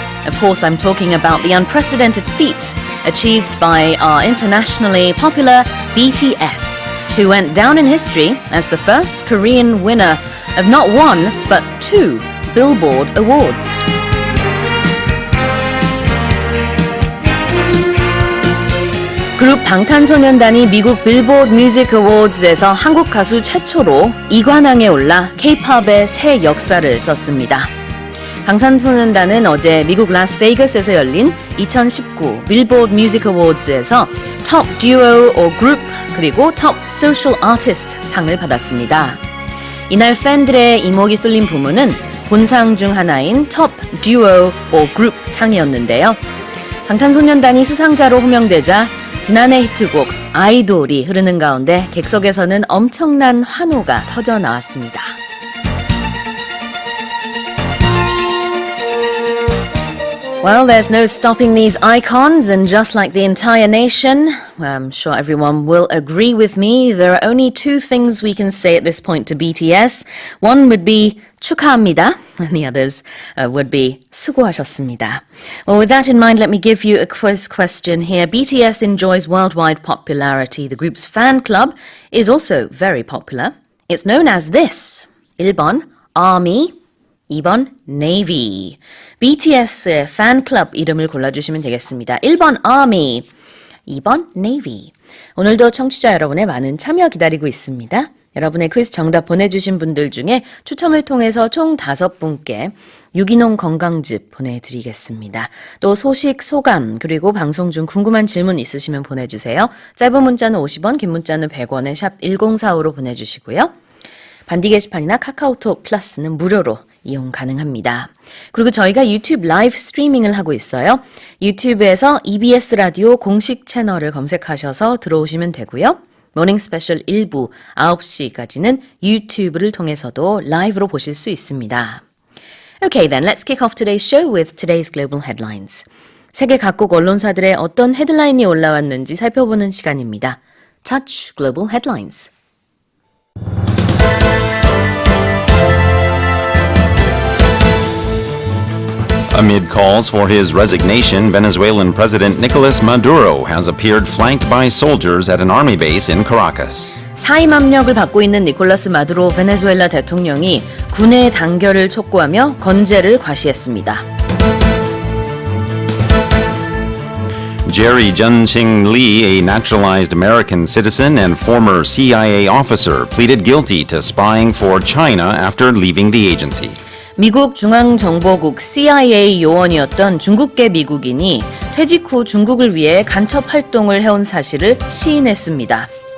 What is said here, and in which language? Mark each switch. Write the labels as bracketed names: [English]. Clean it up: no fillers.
[English] Of course, I'm talking about the unprecedented feat achieved by our internationally popular BTS, who went down in history as the first Korean winner of not one, but 2 Billboard Awards. [Korean] 그룹 방탄소년단이 미국 빌보드 뮤직 어워드에서 한국 가수 최초로 2관왕에 올라 K-팝의 새 역사를 썼습니다. 방탄소년단은 어제 미국 라스베이거스에서 열린 2019 빌보드 뮤직 어워드에서 톱 듀오 or 그룹 그리고 톱 소셜 아티스트 상을 받았습니다. 이날 팬들의 이목이 쏠린 부문은 본상 중 하나인 톱 듀오 or 그룹 상이었는데요. 방탄소년단이 수상자로 호명되자 지난해 히트곡 아이돌이 흐르는 가운데 객석에서는 엄청난 환호가 터져 나왔습니다. [English] Well, there's no stopping these icons, and just like the entire nation, I'm sure everyone will agree with me, there are only 2 things we can say at this point to BTS. One would be [Korean] 축하합니다, [English] and the others would be [Korean] 수고하셨습니다. [English] Well, with that in mind, let me give you a quiz question here. BTS enjoys worldwide popularity. The group's fan club is also very popular. It's known as this. [Korean] 1번 Army, 2번 Navy. BTS의 팬클럽 이름을 골라주시면 되겠습니다. 1번 Army, 2번 Navy. 오늘도 청취자 여러분의 많은 참여 기다리고 있습니다. 여러분의 퀴즈 정답 보내주신 분들 중에 추첨을 통해서 총 5분께 유기농 건강즙 보내드리겠습니다. 또 소식, 소감, 그리고 방송 중 궁금한 질문 있으시면 보내주세요. 짧은 문자는 50원, 긴 문자는 100원에 샵 1045로 보내주시고요. 반디 게시판이나 카카오톡 플러스는 무료로 이용 가능합니다. 그리고 저희가 유튜브 라이브 스트리밍을 하고 있어요. 유튜브에서 EBS 라디오 공식 채널을 검색하셔서 들어오시면 되고요. 모닝 스페셜 1부 9시까지는 유튜브를 통해서도 라이브로 보실 수 있습니다. [English] Okay, then let's kick off today's show with today's global headlines. [Korean] 세계 각국 언론사들의 어떤 헤드라인이 올라왔는지 살펴보는 시간입니다. [English] Touch Global Headlines. Amid calls for his resignation, Venezuelan President Nicolas Maduro has appeared flanked by soldiers at an army base in Caracas. [Korean] 사임 압력을 받고 있는 니콜라스 마두로 베네수엘라 대통령이 군의 단결을 촉구하며 건재를 과시했습니다. [English] Jerry Junqing Lee, a naturalized American citizen and former CIA officer, pleaded guilty to spying for China after leaving the agency. [Korean] 미국 중앙정보국 CIA 요원이었던 중국계 미국인이 퇴직 후 중국을 위해 간첩 활동을 해온 사실을 시인했습니다.